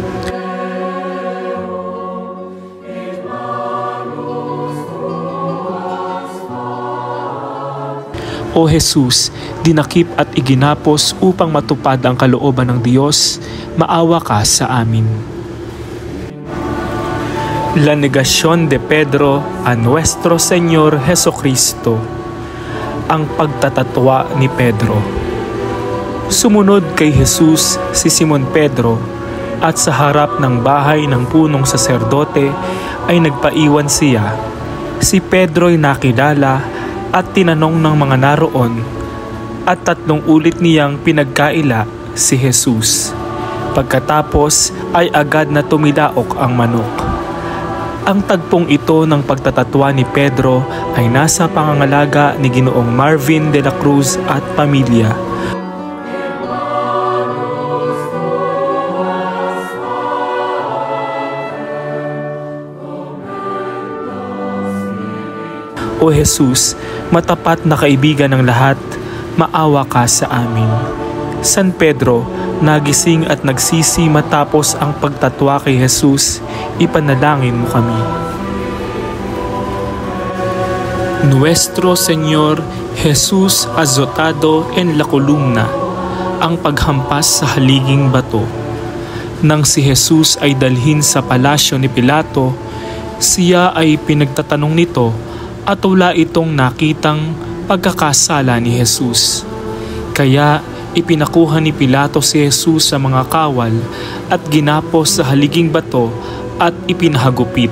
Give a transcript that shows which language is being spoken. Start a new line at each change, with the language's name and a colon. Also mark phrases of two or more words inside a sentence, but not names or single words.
Filipino: O Jesus, dinakip at iginapos upang matupad ang kalooban ng Diyos, maawa ka sa amin.
Spanish: La negación de Pedro a nuestro Señor Jesucristo.
Filipino: Ang pagtatatwa ni Pedro. Sumunod kay Jesus si Simon Pedro at sa harap ng bahay ng punong saserdote ay nagpaiwan siya. Si Pedro ay nakilala at tinanong ng mga naroon at 3 ulit niyang pinagkaila si Jesus. Pagkatapos ay agad na tumidaok ang manok. Ang tagpong ito ng pagtatatwa ni Pedro ay nasa pangangalaga ni Ginoong Marvin de la Cruz at pamilya. O Jesus, matapat na kaibigan ng lahat, maawa ka sa amin. San Pedro, nagising at nagsisi matapos ang pagtatwa kay Jesus, ipanalangin mo kami.
Spanish: Nuestro Señor Jesus azotado en la columna,
Filipino: ang paghampas sa haliging bato. Nang si Jesus ay dalhin sa palasyo ni Pilato, siya ay pinagtatanong nito at wala itong nakitang pagkakasala ni Jesus. Kaya ipinakuha ni Pilato si Jesus sa mga kawal at ginapos sa haliging bato at ipinahagupit.